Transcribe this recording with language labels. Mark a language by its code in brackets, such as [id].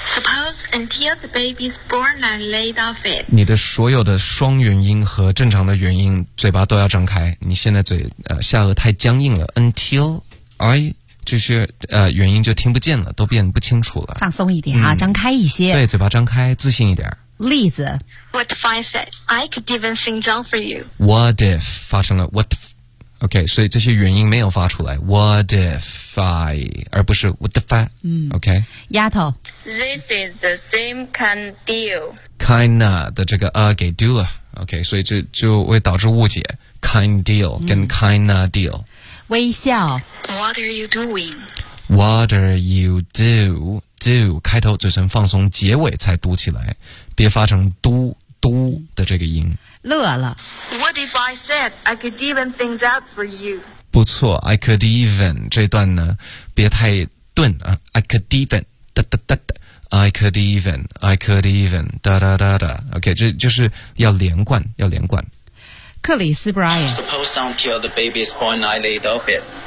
[en] Suppose until the baby's born I laid off it [zh] 你的所有的双元音和正常的元音嘴巴都要张开你现在嘴下颚太僵硬了 Until I这些原因就听不见了都变不清楚了放松一点啊张开一些对嘴巴张开自信一点例子 [en] What if I said I could even sing down for you [zh] What if 发生了 What if OK 所以这些原因没有发出来 [en] What if I [zh] 而不是 What if I OK 丫头 [en] This is the same kind of deal [zh] Kinda 的这个给丢了 OK 所以这就会导致误解 Kind deal 跟 kinda deal 微笑 [en] What are you doing? What are you do? [zh] Do 开头嘴唇放松结尾才嘟起来别发成嘟嘟的这个音乐了 [en] What if I said I could even things out for you? [zh] 不错 [en] I could even [zh] 这段呢别太顿、 [en] I could even da, da, da, da, I could even I could even da, da, da, da. [zh] OK 这就是要连贯要连贯克里斯布莱恩 [en] Suppose until the baby is born, I laid off it.